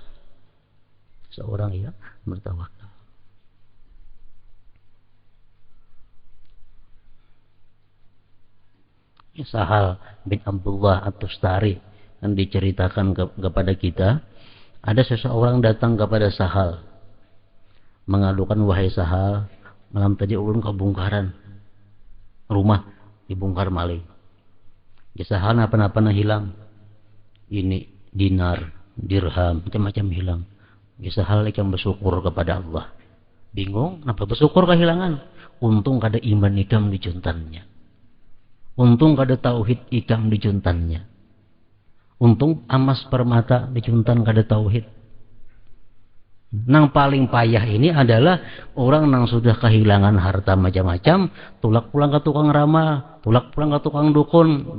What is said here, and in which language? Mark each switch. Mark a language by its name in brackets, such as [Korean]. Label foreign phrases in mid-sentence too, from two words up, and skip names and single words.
[Banjar] Seorang yang bertawakal. Sahal bin Abdullah At-Tustari yang diceritakan kepada kita, ada seseorang datang kepada Sahal mengadukan, wahai Sahal, malam tadi ulun kebongkaran rumah, dibongkar maling. Ya Sahal, apa-apa hilang, ini dinar, dirham, macam-macam hilang. Ya Sahal ikan bersyukur kepada Allah. Bingung, kenapa bersyukur kehilangan? Untung kada iman ikam di juntannya. Untung kada tauhid ikam di juntannya. Untung amas permata dicuntan kada tauhid. Nang paling payah ini adalah orang nang sudah kehilangan harta macam-macam, tulak pulang ke tukang ramal, tulak pulang ke tukang dukun.